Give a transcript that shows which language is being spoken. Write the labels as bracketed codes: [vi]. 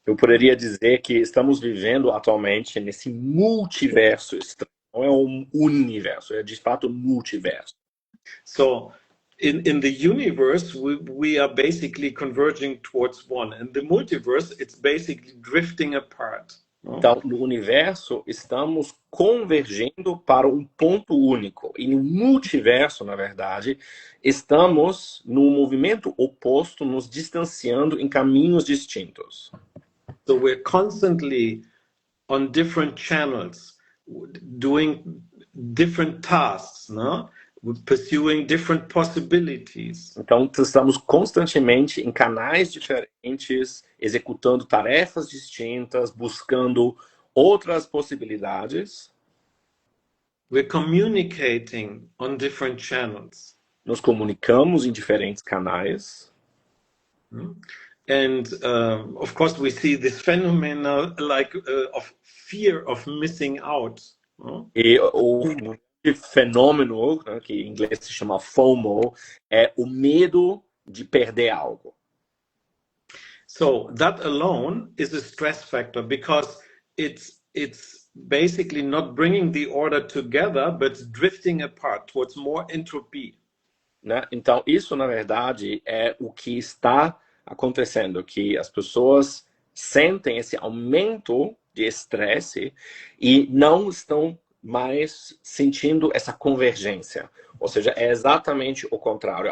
[pt] Eu poderia dizer que estamos vivendo atualmente nesse multiverso estranho. Não é um universo, é de fato um multiverso. [en] So, in the universe, we are basically converging towards one. In the multiverse, it's basically drifting apart. [pt] Então, no universo, estamos convergendo para um ponto único. E no multiverso, na verdade, estamos no movimento oposto, nos distanciando em caminhos distintos. [en] So we're constantly on different channels, doing different tasks, no? We're pursuing different possibilities. [pt] Então, estamos constantemente em canais diferentes, executando tarefas distintas, buscando outras possibilidades. [en] We're communicating on different channels. [pt] Nos comunicamos em diferentes canais. [en] And of course, we see this phenomenon like of fear of missing out. [pt] E o fenômeno, né, que em inglês se chama FOMO, é o medo de perder algo. [en] So that alone is a stress factor because it's basically not bringing the order together, but drifting apart towards more entropy. [pt] Né? Então, isso, na verdade, é o que está acontecendo, que as pessoas sentem esse aumento de estresse e não estão mais sentindo essa convergência. Ou seja, é exatamente o contrário.